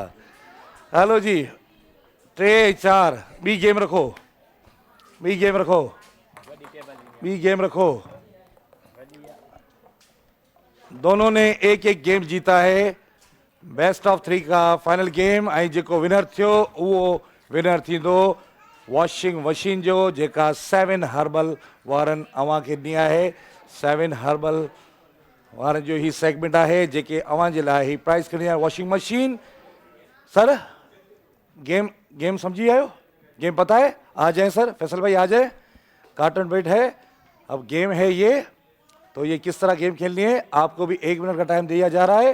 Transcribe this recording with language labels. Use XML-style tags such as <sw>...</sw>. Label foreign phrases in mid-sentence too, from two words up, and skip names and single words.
<hi>हेलो जी, 3 4। बी गेम रखो, बी गेम रखो, बी गेम रखो। दोनों ने एक एक गेम जीता है।</hi> <en>best of</en> <hi>3 का फाइनल गेम।</hi> <sd>ऐं जेको विनर थियो उहो विनर थींदो</sd> <en>washing machine</en> <sd>जो, जेका 7 हर्बल वारनि अव्हां खे ॾिनी आहे। 7 हर्बल वारनि जो ही सेगमेंट आहे, जेके अव्हां जे लाइ ही प्राइज़ खणी आहे</sd> <en>washing machine.</en> <sd>सर गेम समझी आयो?</sd> <hi>गेम पता है? आ जाए सर, फैसल भाई आ जाए। कार्टन बेट है, अब गेम है ये। तो ये किस तरह गेम खेलनी है, आपको भी 1 मिनट का टाइम दिया जा रहा है।</hi>